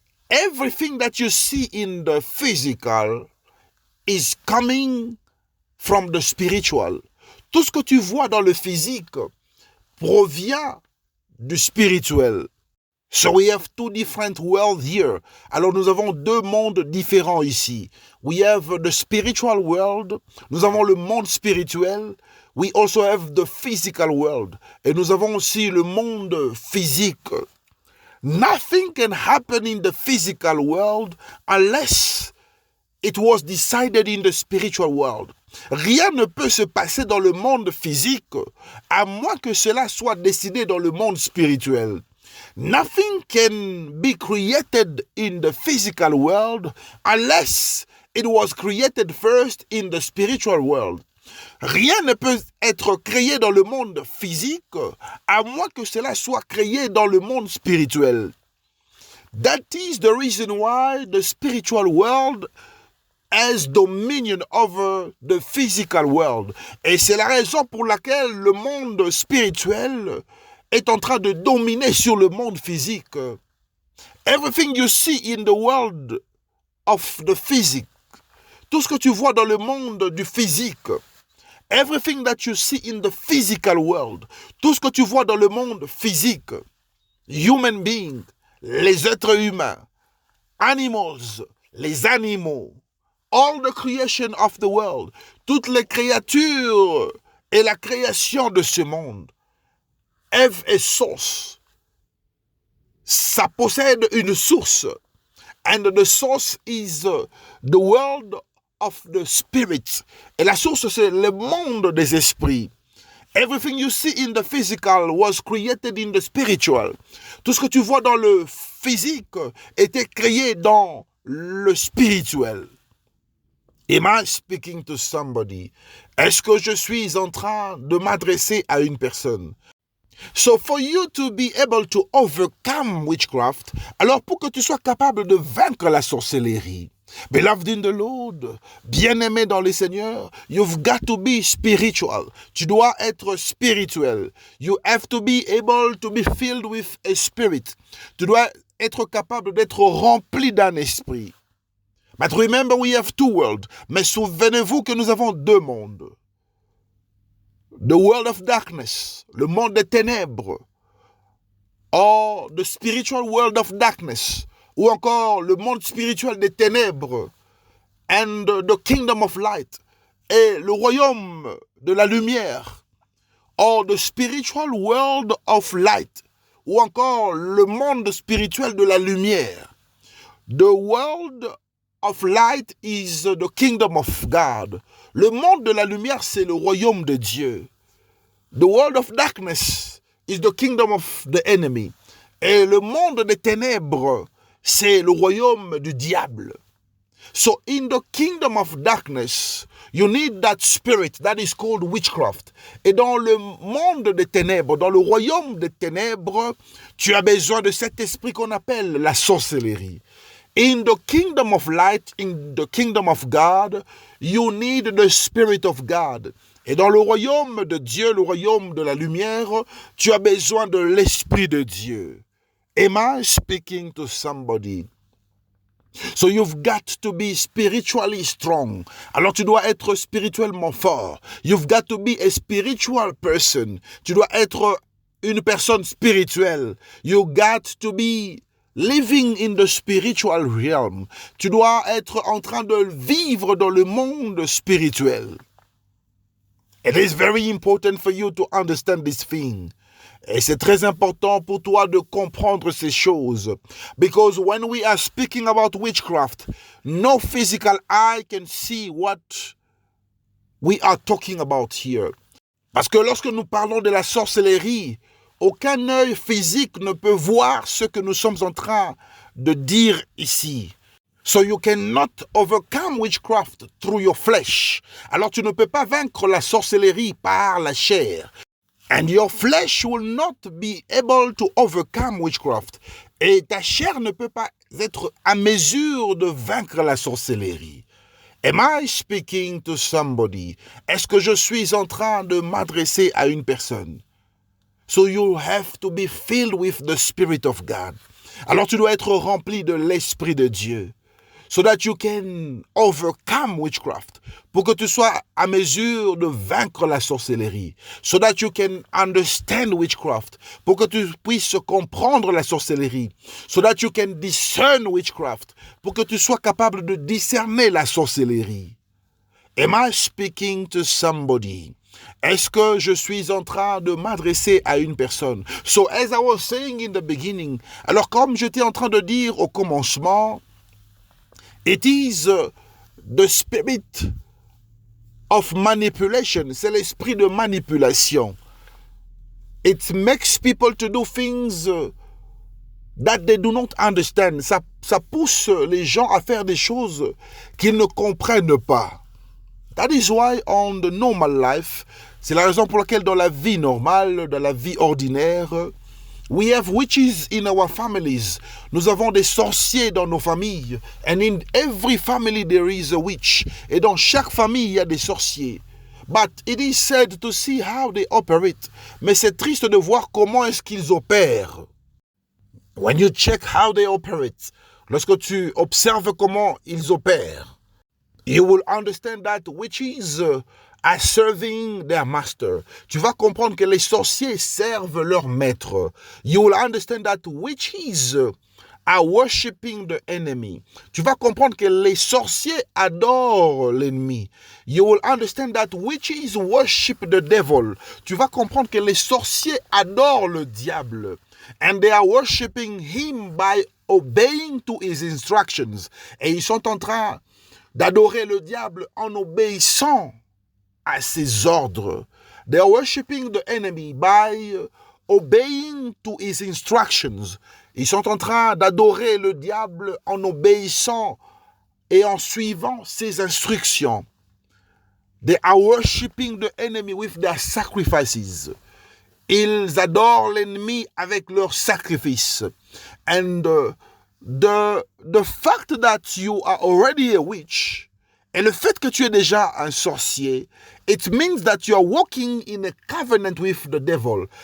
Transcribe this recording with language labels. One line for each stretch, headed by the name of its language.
English: Everything that you see in the physical is coming from the spiritual.
French: Tout ce que tu vois dans le physique provient du spirituel.
English: So we have 2 different worlds here.
French: Alors nous avons 2 mondes différents ici.
English: We have the spiritual world.
French: Nous avons le monde spirituel.
English: We also have the physical world.
French: Et nous avons aussi le monde physique.
English: Nothing can happen in the physical world unless it was decided in the spiritual world.
French: Rien ne peut se passer dans le monde physique à moins que cela soit décidé dans le monde spirituel.
English: Nothing can be created in the physical world unless it was created first in the spiritual world.
French: Rien ne peut être créé dans le monde physique à moins que cela soit créé dans le monde spirituel.
English: That is the reason why the spiritual world has dominion over the physical world.
French: Et c'est la raison pour laquelle le monde spirituel est en train de dominer sur le monde physique.
English: Everything you see in the world of the physique,
French: tout ce que tu vois dans le monde du physique,
English: everything that you see in the physical world,
French: tout ce que tu vois dans le monde physique,
English: human being,
French: les êtres humains,
English: animals,
French: les animaux,
English: all the creation of the world,
French: toutes les créatures et la création de ce monde,
English: have a source.
French: Ça possède une source.
English: And the source is the world of the spirit.
French: Et la source, c'est le monde des esprits.
English: Everything you see in the physical was created in the spiritual.
French: Tout ce que tu vois dans le physique était créé dans le spirituel.
English: Am I speaking to somebody?
French: Est-ce que je suis en train de m'adresser à une personne?
English: So for you to be able to overcome witchcraft,
French: alors pour que tu sois capable de vaincre la sorcellerie,
English: beloved in the Lord,
French: bien-aimé dans le Seigneur,
English: you've got to be spiritual.
French: Tu dois être spirituel.
English: You have to be able to be filled with a spirit.
French: Tu dois être capable d'être rempli d'un esprit.
English: But remember, we have two worlds.
French: Mais souvenez-vous que nous avons deux mondes.
English: The world of darkness,
French: le monde des ténèbres,
English: or the spiritual world of darkness,
French: ou encore le monde spirituel des ténèbres,
English: and the kingdom of light,
French: et le royaume de la lumière,
English: or the spiritual world of light,
French: ou encore le monde spirituel de la lumière.
English: The world of light is the kingdom of God.
French: Le monde de la lumière, c'est le royaume de Dieu.
English: The world of darkness is the kingdom of the enemy.
French: Et le monde des ténèbres, c'est le royaume du diable.
English: So in the kingdom of darkness, you need that spirit that is called witchcraft.
French: Et dans le monde des ténèbres, dans le royaume des ténèbres, tu as besoin de cet esprit qu'on appelle la sorcellerie.
English: In the kingdom of light, in the kingdom of God, you need the Spirit of God.
French: Et dans le royaume de Dieu, le royaume de la lumière, tu as besoin de l'Esprit de Dieu.
English: Am I speaking to somebody? So you've got to be spiritually strong.
French: Alors tu dois être spirituellement fort.
English: You've got to be a spiritual person.
French: Tu dois être une personne spirituelle.
English: You got to be living in the spiritual realm.
French: Tu dois être en train de vivre dans le monde spirituel.
English: It is very important for you to understand this thing.
French: Et c'est très important pour toi de comprendre ces choses.
English: Because when we are speaking about witchcraft, no physical eye can see what we are talking about here.
French: Parce que lorsque nous parlons de la sorcellerie, aucun œil physique ne peut voir ce que nous sommes en train de dire ici.
English: So you cannot overcome witchcraft through your flesh.
French: Alors tu ne peux pas vaincre la sorcellerie par la chair.
English: And your flesh will not be able to overcome witchcraft.
French: Et ta chair ne peut pas être à mesure de vaincre la sorcellerie.
English: Am I speaking to somebody?
French: Est-ce que je suis en train de m'adresser à une personne?
English: So you have to be filled with the Spirit of God.
French: Alors tu dois être rempli de l'Esprit de Dieu.
English: So that you can overcome witchcraft.
French: Pour que tu sois à mesure de vaincre la sorcellerie.
English: So that you can understand witchcraft.
French: Pour que tu puisses comprendre la sorcellerie.
English: So that you can discern witchcraft.
French: Pour que tu sois capable de discerner la sorcellerie.
English: Am I speaking to somebody?
French: Est-ce que je suis en train de m'adresser à une personne?
English: So as I was saying in the beginning,
French: alors comme j'étais en train de dire au commencement,
English: it is the spirit of manipulation.
French: C'est l'esprit de manipulation.
English: It makes people to do things that they do not understand.
French: Ça pousse les gens à faire des choses qu'ils ne comprennent pas.
English: That is why on the normal life,
French: c'est la raison pour laquelle dans la vie normale, dans la vie ordinaire,
English: We have witches in our families.
French: Nous avons des sorciers dans nos familles.
English: And in every family there is a witch.
French: Et dans chaque famille, il y a des sorciers.
English: But it is sad to see how they operate.
French: Mais c'est triste de voir comment est-ce qu'ils opèrent.
English: When you check how they operate,
French: lorsque tu observes comment ils opèrent,
English: you will understand that witches are serving their master.
French: Tu vas comprendre que les sorciers servent leur maître.
English: You will understand that witches are worshiping the enemy.
French: Tu vas comprendre que les sorciers adorent l'ennemi.
English: You will understand that witches worship the devil.
French: Tu vas comprendre que les sorciers adorent le diable.
English: And they are worshiping him by obeying to his instructions.
French: Et ils sont en train d'adorer le diable en obéissant à ses ordres.
English: They are worshiping the enemy by obeying to his instructions.
French: Ils sont en train d'adorer le diable en obéissant et en suivant ses instructions.
English: They are worshiping the enemy with their sacrifices.
French: Ils adorent l'ennemi avec leurs sacrifices.
English: And the fact that you are already a witch,
French: et le fait que tu es déjà un sorcier,
English: it means that you are walking in a covenant with the devil.